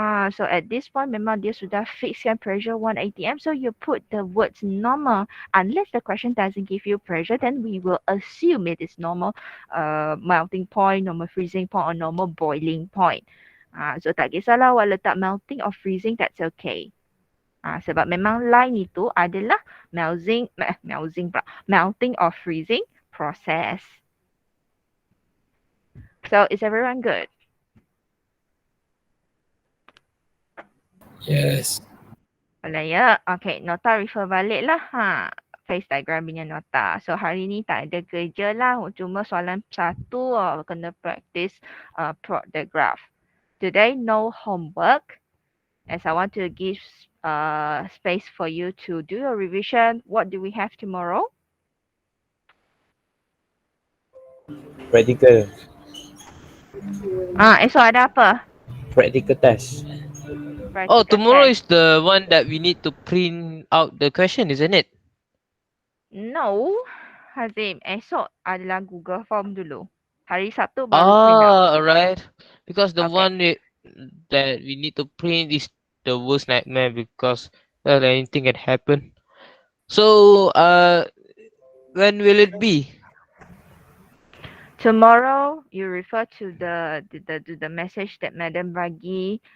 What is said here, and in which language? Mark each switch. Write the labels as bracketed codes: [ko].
[en] So at this point [ms] memang dia sudah fixkan [en] pressure 1 ATM. So you put the words normal. Unless the question doesn't give you pressure, then we will assume it is normal melting point, normal freezing point, or normal boiling point. [ms] So tak kisahlah awak letak melting or freezing, [en] that's okay. [ms] Sebab memang line itu adalah melting or freezing process. [en] So is everyone good? Yes. [ms] Boleh ya? Okay, nota refer balik lah. Phase diagram punya nota. So hari ni tak ada kerja lah. Cuma soalan satu kena [en] practice plot the graph. Today no homework. As I want to give space for you to do your revision. What do we have tomorrow? Practical. [ms] Esok ada apa? [en] Practical test. Oh, Practical tomorrow test. is the one that we need to print out the question, isn't it? No, Hazim. [ms] Esok adalah Google Form dulu. Hari Sabtu baru print out. [en] Alright. Because the Okay. one that we need to print is the worst nightmare because anything can happen. So, when will it be? Tomorrow, you refer to the message that Madam bagi.